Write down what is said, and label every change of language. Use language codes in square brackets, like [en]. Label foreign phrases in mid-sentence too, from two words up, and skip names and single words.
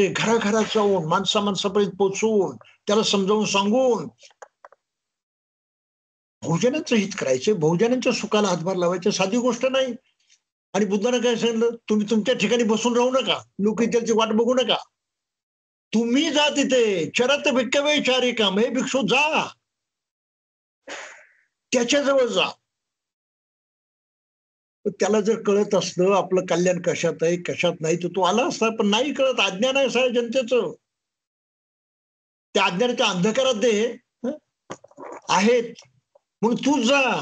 [mr] घराघरात जाऊन माणसापर्यंत पोहोचवून त्याला समजावून सांगून बहुजनांचं हित करायचे, बहुजनांच्या सुखाला हातभार लावायचे साधी गोष्ट नाही. आणि बुद्धाने काय सांगितलं, तुम्ही तुमच्या ठिकाणी बसून राहू नका, लोक इत्याची वाट बघू नका. तुम्ही जा तिथे, [pi] चरत भिक्कवे चारिकाम, [mr] हे भिक्षू जा, त्याच्याजवळ जा. त्याला जर कळत असलं आपलं कल्याण कशात आहे कशात नाही तर तो आला असता, पण नाही कळत, अज्ञान आहे साऱ्या जनतेचं. त्या अज्ञानाच्या अंधकारात ते आहेत, म्हणून तू जा.